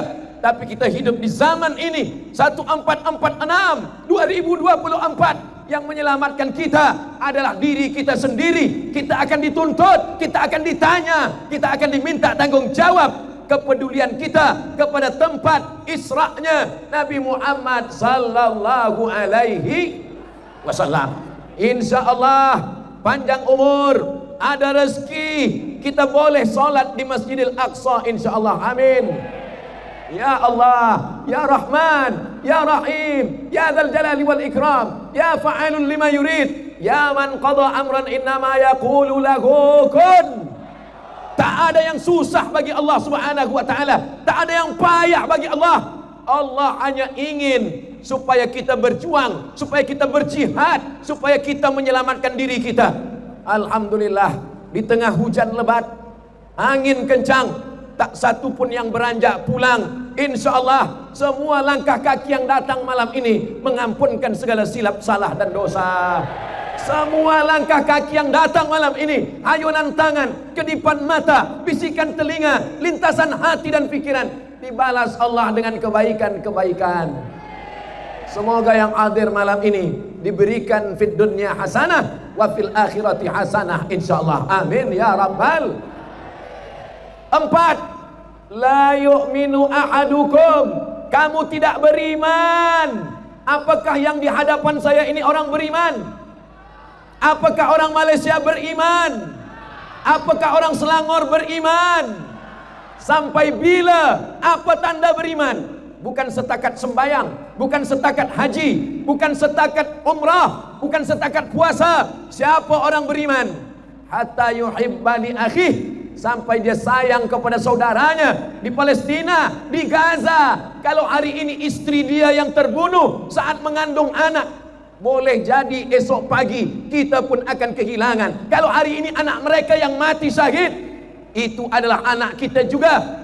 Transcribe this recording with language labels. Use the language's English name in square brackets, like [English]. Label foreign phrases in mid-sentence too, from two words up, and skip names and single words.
[Malay] Tapi kita hidup di zaman ini 1446 2024, yang menyelamatkan kita adalah diri kita sendiri. Kita akan dituntut, kita akan ditanya, kita akan diminta tanggung jawab kepedulian kita kepada tempat Isra'nya Nabi Muhammad [Arabic] صلى الله عليه وسلم. [Malay] Insyaallah panjang umur, ada rezeki, kita boleh solat di Masjidil Aqsa insyaallah. Amin. [Arabic] يا الله يا رحمن يا رحيم يا ذا الجلال والإكرام يا فعال لما يريد يا من قضى أمرا إنما يقول له كن. [Malay] Tak ada yang susah bagi Allah [Arabic] سبحانه وتعالى, [Malay] tak ada yang payah bagi Allah. Allah hanya ingin supaya kita berjuang, supaya kita berjihad, supaya kita menyelamatkan diri kita. Alhamdulillah, di tengah hujan lebat, angin kencang, tak satu pun yang beranjak pulang. InsyaAllah semua langkah kaki yang datang malam ini mengampunkan segala silap salah dan dosa. Semua langkah kaki yang datang malam ini, ayunan tangan, kedipan mata, bisikan telinga, lintasan hati dan pikiran, dibalas Allah dengan kebaikan-kebaikan. Semoga yang hadir malam ini diberikan [Arabic] في الدنيا حسنة وفي الآخرة حسنة [Malay] insyaallah. [Arabic] آمين يا رب. 4. لا يؤمن أحدكم, [Malay] kamu tidak beriman. Apakah yang di hadapan saya ini orang beriman? Apakah orang Malaysia beriman? Apakah orang Selangor beriman? Sampai bila? Apa tanda beriman? Bukan setakat sembahyang, bukan setakat haji, bukan setakat umrah, bukan setakat puasa. Siapa orang beriman? [Arabic] حتى يحب لأخيه, [Malay] sampai dia sayang kepada saudaranya di Palestina, di Gaza. Kalau hari ini istri dia yang terbunuh saat mengandung anak, boleh jadi esok pagi kita pun akan kehilangan. Kalau hari ini anak mereka yang mati syahid, itu adalah anak kita juga.